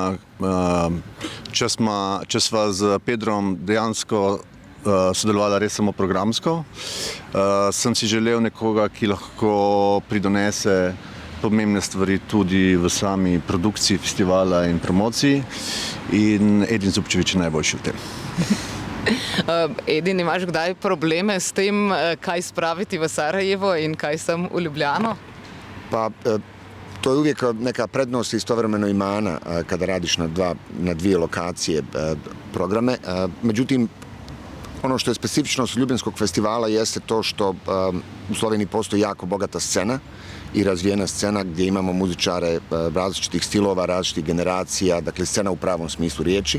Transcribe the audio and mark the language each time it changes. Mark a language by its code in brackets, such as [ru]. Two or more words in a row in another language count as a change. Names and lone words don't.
[sl] če sva z Pedrom dejansko sodelovala res samo programsko, sem si želel nekoga, ki lahko pridonese pomembne stvari tudi v sami produkciji festivala in promociji, in Edin Zupčević je najboljši v tem. Edin, imaš kdaj probleme s tem, kaj spraviti v Sarajevo in kaj sem v Ljubljano? [bs] Pa to je uvijek neka prednost i istovremeno i mana kada radiš na dvije lokacije programe. Međutim, ono što je specifičnost Ljubljanskog festivala jeste to što u Sloveniji postoji jako bogata scena i razvijena scena gdje imamo muzičare različitih stilova, različitih generacija, dakle scena u pravom smislu riječi.